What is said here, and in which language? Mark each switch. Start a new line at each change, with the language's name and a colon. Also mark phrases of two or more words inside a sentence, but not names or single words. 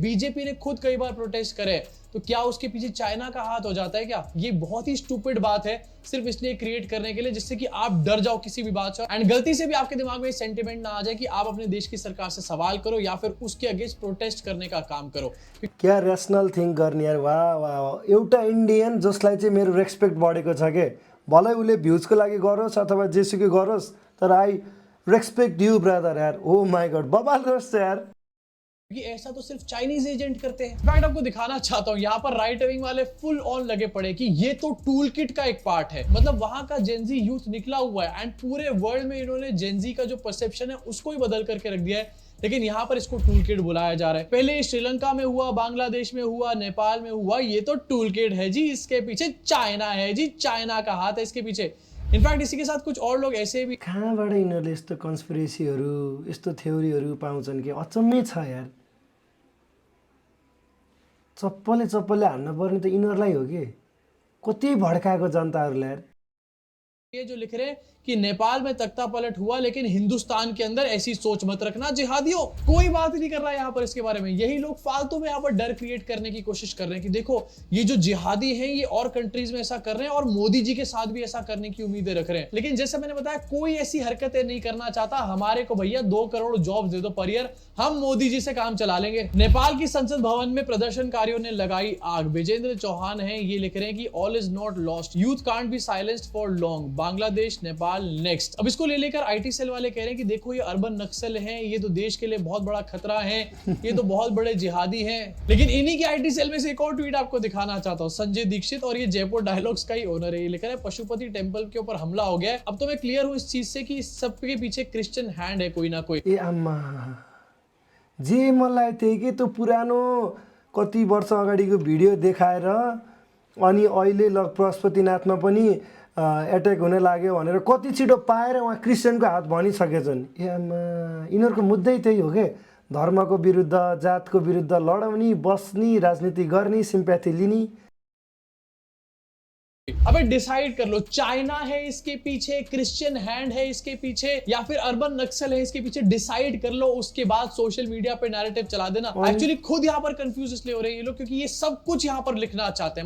Hindi: बीजेपी ने खुद कई बार प्रोटेस्ट करे, तो क्या उसके पीछे चाइना का हाथ हो जाता है क्या? ये बहुत ही स्टूपिड बात है, सिर्फ इसलिए क्रिएट करने के लिए जिससे कि आप डर जाओ किसी भी बात से, एंड गलती से भी आपके दिमाग में सेंटिमेंट ना आ जाए कि आप अपने देश की सरकार से सवाल करो या फिर उसके अगेंस्ट प्रोटेस्ट करने का काम करो।
Nepali: क्या
English: rational think
Nepali: गर्ने यार। वाह वाह, एउटा इन्डियन जसलाई चाहिँ मेरो रेस्पेक्ट बढेको छ के, भलै उसले भ्युजको लागि गरोस् अथवा जेसुकै गरोस्, तर
English: I respect you brother
Nepali: यार।
English: oh my god,
Nepali: बवाल रोस्ट यार।
Hindi: कि ऐसा तो सिर्फ चाइनीज एजेंट करते हैं। इनफैक्ट आपको दिखाना चाहता हूँ, यहाँ पर
English: right wing
Hindi: वाले
English: full on
Hindi: लगे पड़े कि ये तो
English: tool kit
Hindi: का एक पार्ट है। मतलब वहां का जेनजी यूथ निकला हुआ है, एंड पूरे वर्ल्ड में इन्होंने जेनजी का जो परसेप्शन है उसको ही बदल करके रख दिया है, लेकिन यहाँ पर इसको
English: tool kit
Hindi: बुलाया जा रहा है। पहले श्रीलंका में हुआ, बांग्लादेश में हुआ, नेपाल में हुआ, ये तो
English: tool kit
Hindi: है जी, इसके पीछे चाइना है जी, चाइना का हाथ है इसके पीछे। इनफैक्ट इसी के साथ कुछ और लोग ऐसे भी,
Nepali: कहाँबाट यिनीहरूले यस्तो कन्स्पिरेसीहरू यस्तो थ्योरीहरू पाउँछन् कि अचम्मै छ यार। चप्पले हान्न पर्ने त यिनीहरूलाई हो कि, कति भड्काएको जनताहरूलाई यार।
Hindi: ये जो लिख रहे हैं कि नेपाल में तख्ता पलट हुआ लेकिन हिंदुस्तान के अंदर ऐसी सोच मत रखना जिहादियों, कोई बात नहीं कर रहा है यहाँ पर इसके बारे में। यही लोग फालतू में यहाँ पर डर क्रिएट करने की कोशिश कर रहे हैं कि देखो ये जो जिहादी हैं ये और कंट्रीज में ऐसा कर रहे हैं और मोदी जी के साथ भी ऐसा करने की उम्मीदें रख रहे हैं। लेकिन जैसे मैंने बताया, कोई ऐसी हरकतें नहीं करना चाहता। हमारे को भैया 2 करोड़ जॉब्स दे दो
English: per year,
Hindi: हम मोदी जी से काम चला लेंगे। नेपाल की संसद भवन में प्रदर्शनकारियों ने लगाई आग। विजेंद्र चौहान हैं, ये लिख रहे हैं कि
English: All is not lost, youth can't be silenced for long, Bangladesh Nepal next.
Hindi: अब इसको ले लेकर
English: IT cell
Hindi: वाले कह रहे हैं कि देखो ये
English: urban Naxal
Hindi: हैं, ये तो देश के लिए बहुत बड़ा खतरा है, ये तो बहुत बड़े जिहादी हैं। लेकिन इन्हीं की
English: IT cell
Hindi: में से एक और ट्वीट आपको दिखाना चाहता हूँ, संजय दीक्षित, और ये जयपुर डायलॉग्स का ही ओनर है। ये लिखा है पशुपति टेम्पल के ऊपर हमला हो गया है। अब तो मैं क्लियर हूँ इस चीज से कि इस सब के पीछे
English: Christian hand
Hindi: है कोई ना कोई।
Nepali: ए आम्मा, जे मलाई थियो कि त्यो पुरानो कति वर्ष अगाडिको भिडियो देखाएर अनि अहिले ल पशुपतिनाथमा पनि एट्याक हुन लाग्यो भनेर कति छिटो पाएर उहाँ क्रिस्चियनको हात भनिसकेछन्। ए आम्मा, यिनीहरूको मुद्दै त्यही हो के, धर्मको विरुद्ध जातको विरुद्ध लडाउने, बस्ने, राजनीति गर्ने, सिम्प्याथी लिने।
Hindi: अबे डिसाइड कर लो, चाइना है इसके पीछे,
English: Christian hand
Hindi: है इसके पीछे, या फिर
English: urban Naxal
Hindi: है इसके पीछे। डिसाइड कर लो, उसके बाद
English: social media
Hindi: पे नैरेटिव चला देना। एक्चुअली खुद यहाँ पर कंफ्यूज इसलिए हो रहे हैं ये लोग क्योंकि ये सब कुछ यहाँ पर लिखना चाहते हैं।